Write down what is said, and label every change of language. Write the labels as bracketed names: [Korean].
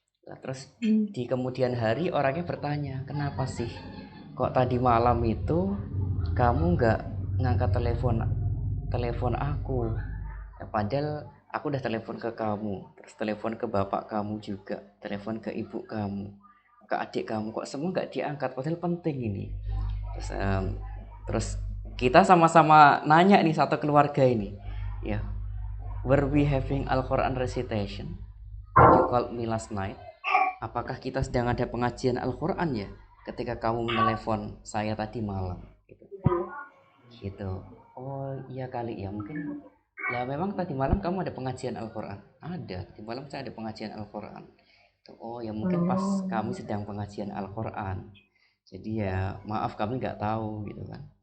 [Indonesian] Nah, terus di kemudian hari orangnya bertanya, kenapa sih kok tadi malam itu kamu nggak ngangkat telepon aku ya, padahal aku udah telepon ke kamu, terus telepon ke bapak kamu juga, telepon ke ibu kamu, ke adik kamu, kok semua nggak diangkat, padahal penting ini. Terus kita sama-sama nanya nih satu keluarga ini, ya, [English] were we having Al-Quran recitation when you called me last night? [Indonesian] Apakah kita sedang ada pengajian Al-Quran ya ketika kamu menelepon saya tadi malam? Gitu. Oh iya kali ya, mungkin lah memang tadi malam kamu ada pengajian Al-Quran? Ada, tadi malam saya ada pengajian Al-Quran. Oh ya mungkin pas kami sedang pengajian Al-Quran, jadi ya maaf kami nggak tahu gitu kan.